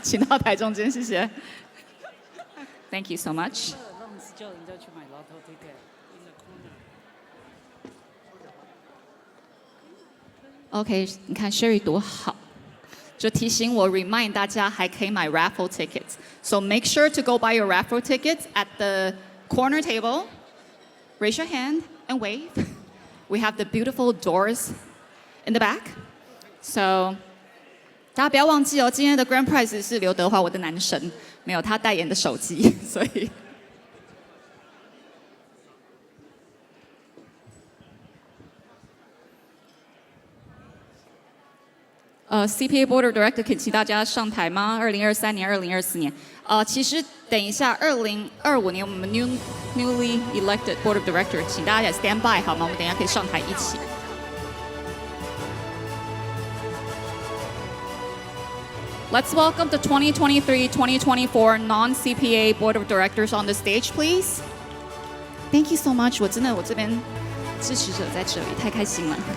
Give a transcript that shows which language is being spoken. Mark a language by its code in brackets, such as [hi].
[zh] 请到台中间，谢谢。 [en] Thank you so much. [zh] OK， 你看 Sherry 多好，就提醒我 remind 大家还可以买 raffle tickets. [en] So make sure to go buy your raffle tickets at the corner table. Raise your hand and wave. We have the beautiful doors in the back. [zh] So 大家不要忘记哦，今天的 Grand Prize 是刘德华，我的男神，没有他代言的手机，所以。 CPA Board of Director， 可以请大家上台吗？2023年、2024年。其实等一下2025年我们 newly elected Board of Director， 请大家也 stand by 好吗？我们等一下可以上台一起。 [en] Let's welcome the 2023-2024 non-CPA Board of Directors on the stage, please. Thank you so much. [zh] 我这边支持者在这里，太开心了。